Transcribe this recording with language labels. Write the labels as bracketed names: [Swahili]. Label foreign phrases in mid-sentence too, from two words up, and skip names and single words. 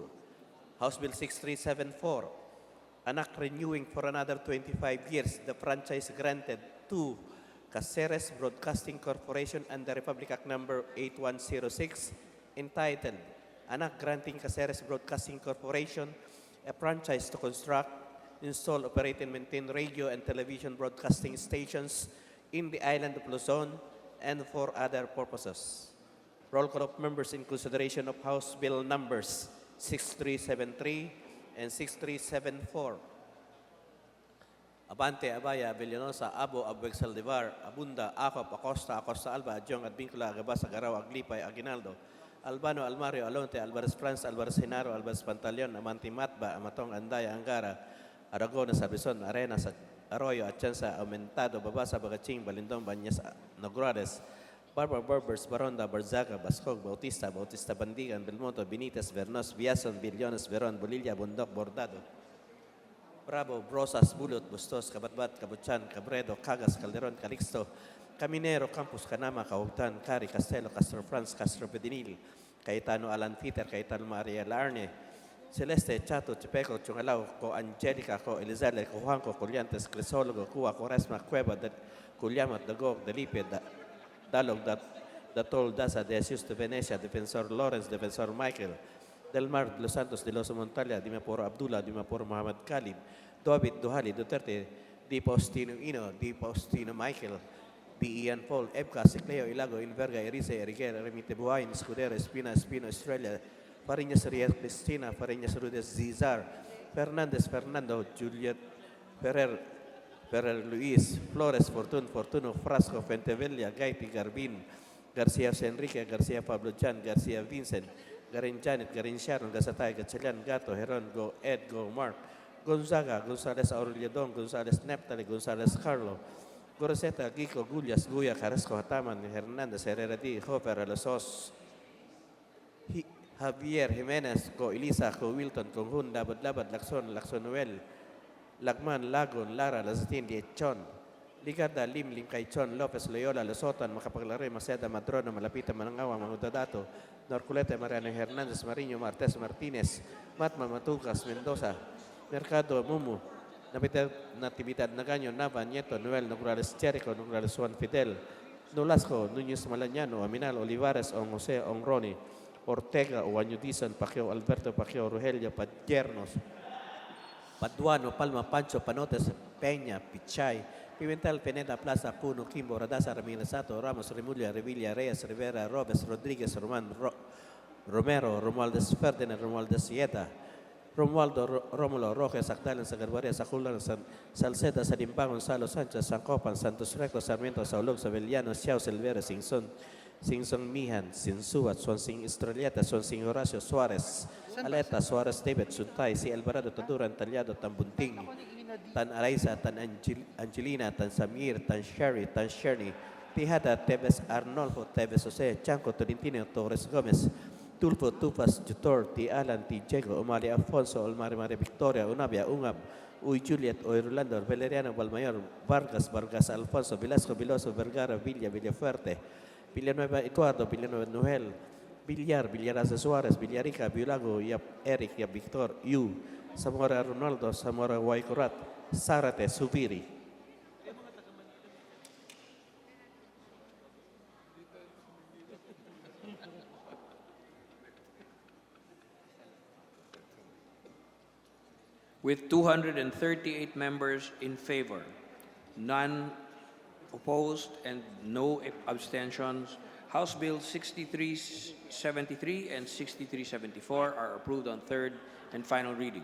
[English] House Bill 6374, anak renewing for another 25 years the franchise granted to Caceres Broadcasting Corporation under Republic Act Number 8106 entitled Anak granting Caceres Broadcasting Corporation a franchise to construct, install, operate, and maintain radio and television broadcasting stations in the island of Luzon and for other purposes. Roll call of members in consideration of House Bill numbers 6373 and 6374. Abante, Abaya, Villanosa, Abo, Abueg Saldivar, Abunda, Acop, Acosta, Acosta Alba, Adjong, Advincula, Agabas, Agaraw, Aglipay, Aguinaldo, Albano, Almario, Alonte, Alvarez France, Alvarez Genaro, Alvarez Pantaleon, Amanti Matba, Amatong, Andaya, Angara, Aragona, Sabison, Arenas, Arroyo, Atienza, Aumentado, Babasa, Bagaching, Balindong, Banyas, Nogrades, Barbara Berbers, Baronda, Barzaga, Bascog, Bautista, Bautista Bandigan, Belmonto, Benitez, Vernos, Biason, Villones, Veron, Bolilla, Bundok, Bordado, Bravo, Brosas, Bulot, Bustos, Kabatbat, Kabuchan, Cabredo, Cagas, Calderon, Calixto, Caminero, Campus, Canama, Cahutan, Cari, Castelo, Castro France, Castro Pedinil, Cayetano, Alan Peter, Cayetano, Maria Larne, Celeste, Chato, Chipeco, Chungalao, Co Angelica, Co Elizalde, Co Juanco, Coliantes, Crisólogo, Cuba, Coresma, Cueva, Culiamat, Dagog, Delipe, Dalog, Datol, Daza, De Jesus de Venecia, Defensor Lawrence, Defensor Michael, Del Mar, Los Santos, de los Montalia, Dimaporo Abdullah, Dimaporo Muhammad Khalid, Dobit, Duhali, Duterte, Di Postino Ino, Di Postino Michael, Di Ian Paul, Ebka, Sicleo, Ilago, Inverga, Erice, Eriguera, Remite Buhain, Scudero, Espina, Espino, Australia, Fariñas Riel Cristina, Fariñas Rudes Zizar, Fernandez Fernando, Juliet Ferrer, Ferrer Luis, Flores Fortuno, Frasco, Fentevilla, Gaiti, Garbin, Garcia Enrique, Garcia Pablo Chan, Garcia Vincent, Garin Janet, Garin Sharon, Gasatay, Gatchalian, Gato, Heron, Go Ed, Go Mark, Gonzaga, Gonzales Aurelio Don, Gonzales Neptali, Gonzales Carlo, Goroseta, Gico, Gullas, Guya, Carrasco, Hataman, Hernandez, Herrera D, Hopper, Alosos, Javier Jimenez, Ko Elisa, Ko Wilton, Kong Hun, Labad Labad, Lakson, Lakson Noel, Lagman, Lagon, Lara, Lazatin, Liechon, Ligarda, Lim, Lim Kaichon, Lopez, Loyola, Losotan, Macapaglare, Maceda, Madrono, Malapita, Manangawa, Mangudadato, Norculete, Mariano Hernandez, Mariño, Martes, Martinez, Matma, Matucas, Mendoza, Mercado, Mumu, Natividad, Nagaño, Nava, Nieto, Noel, Nograles, Jericho, Nograles, Juan Fidel, Nolasco, Núñez Malañano, Aminal, Olivares, On José, On Roni, Ortega, Oañudizan, Pajeo, Alberto, Pajeo, Rogelio, Padiernos, Paduano, Palma, Pancho, Panotes, Peña, Pichay, Pimentel, Peneda, Plaza, Puno, Kimbo, Radasa, Ramirez, Sato, Ramos, Remulla, Revilla, Reyes, Rivera, Robes, Rodríguez, Román, Romero, Romualdez, Ferdinand, Romualdez, Sieta, Romualdo, Rómulo, Rojas, Actalen, Sagarbaria, Sajulan, Salceda, Salimbán, Gonzalo Sánchez, San Copan, Santos Recto, Sarmiento, Saulog, Sabeliano, Xiao, Silvera, Sinson Mihan, Sinsuat, Swansing Estrelleta, Swansing Horacio Suarez, Aleta, Suarez David, Suntay, Si Alvarado, Taduran, Talyado, Tan Bunting, Tan Araiza, Tan Angelina, Tan Samir, Tan Sherry, Tan Sherny, Tijada, Tevez Arnolfo, Tevez Jose, Chanco, Tolentino, Torres Gomez, Tulfo, Tupas, Jutor, T. Alan, T. Diego, Omari Alfonso, Olmari Maria Victoria, Unabia, Ungab, Uy Juliet, Uy Rolando, Valeriano, Valmayor, Vargas, Vargas Alfonso, Velasco, Veloso, Vergara, Villa, Villafuerte, Villanueva Eduardo, Villanueva Noel, Villaraza Suarez, Villarica, Biolago, Yap Eric, Yap Victor, Yu, Zamora Ronaldo, Zamora Guaycurat, Zárate, Subiri. With 238 members in favor, none opposed, and no abstentions, House Bill 6373 and 6374 are approved on third and final reading.